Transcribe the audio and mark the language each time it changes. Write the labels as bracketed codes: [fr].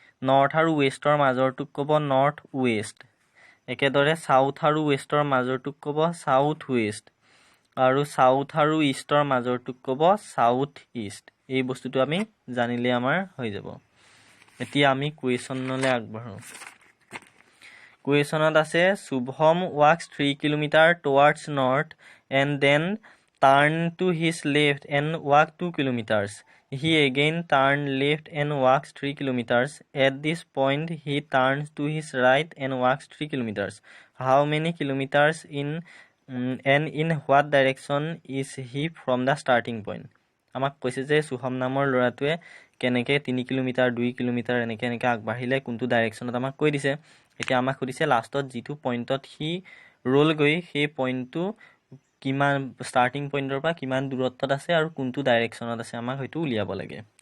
[as] North আৰু ৱেষ্টৰ মাজৰটোক ক'ব north west একেদৰে সাউথ আৰু ৱেষ্টৰ মাজৰটোক ক'ব সাউথ ৱেষ্ট আৰু সাউথ আৰু ইষ্টৰ মাজৰটোক ক'ব সাউথ ইষ্ট এই বস্তুটো আমি জানিলে আমাৰ হৈ যাব এতিয়া আমি কুৱেশ্যনলৈ আগবাঢ়ো কুৱেশ্যনত আছে [en] Shubham walks 3 kilometre towards north and then turned to his left and walked 2 kilometers. He again turned left and walks 3 kilometers. At this point, he turns to his right and walks 3 kilometers. How many kilometers and in what direction is he from the starting point? [as] আমাক কৈছে যে সুহম নামৰ ল'ৰাটোৱে কেনেকৈ 3 kilometre 2 kilometre এনেকৈ আগবাঢ়িলে কোনটো ডাইৰেকশ্যনত আমাক কৈ দিছে। এতিয়া আমাক সুধিছে লাষ্টত যিটো পইণ্টত সি ৰ'লগৈ সেই পইণ্টটো কিমান ষ্টাৰ্টিং পইণ্টৰ পৰা কিমান দূৰত্বত আছে আৰু কোনটো ডাইৰেকশ্যনত আছে আমাক হয়তো উলিয়াব লাগে।